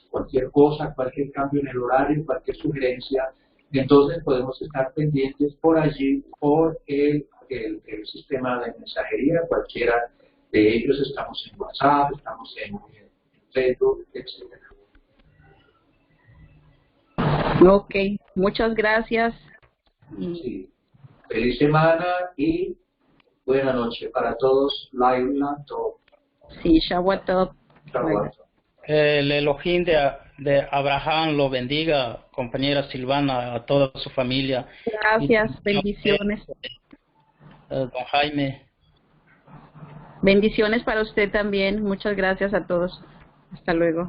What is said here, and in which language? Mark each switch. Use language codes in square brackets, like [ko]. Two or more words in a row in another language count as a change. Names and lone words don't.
[es] Cualquier cosa, cualquier cambio en el horario, cualquier sugerencia, entonces podemos estar pendientes por allí, por el sistema de mensajería, cualquiera de ellos. Estamos en WhatsApp, estamos en Facebook, etc. Ok, muchas gracias. Sí. Feliz semana y buena noche para todos. [he] לילה טוב. [es] Sí, Shabbat. Shabbat. El Elohim de Abraham lo bendiga, compañera Silvana, a toda su familia. Gracias, Y, bendiciones. don Jaime. Bendiciones para usted también. Muchas gracias a todos. Hasta luego.